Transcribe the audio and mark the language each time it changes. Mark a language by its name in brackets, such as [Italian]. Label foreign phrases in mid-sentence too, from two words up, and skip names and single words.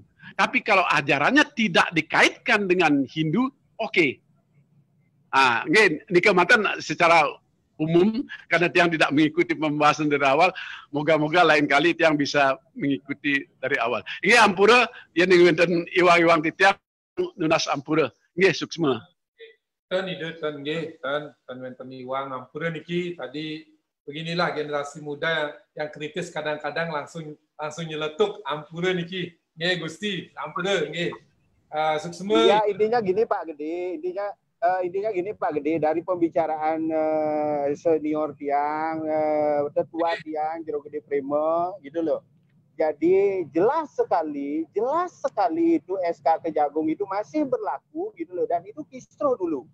[Indonesian] Tapi kalau ajarannya tidak dikaitkan dengan Hindu, oke. Ini kematan secara umum, karena Tiang tidak mengikuti pembahasan dari awal, moga-moga lain kali Tiang bisa mengikuti dari awal. Ini ampura, yang ingin [Balinese] iwang-iwang Tiang, nunas ampura. [Indonesian] Ini suksma. [Balinese] Tan iwang ampura niki tadi. Beginilah generasi muda yang kritis kadang-kadang langsung nyeletuk ampura niki. Nggih Gusti, ampura nggih. Suksema. [Indonesian] Ya, intinya gini Pak Gede, intinya gini Pak Gede, dari pembicaraan senior Tiang, tetua Tiang, Jero Gede Prema gitu loh. Jadi jelas sekali itu SK Kejagung itu masih berlaku gitu loh, dan itu kistro dulu.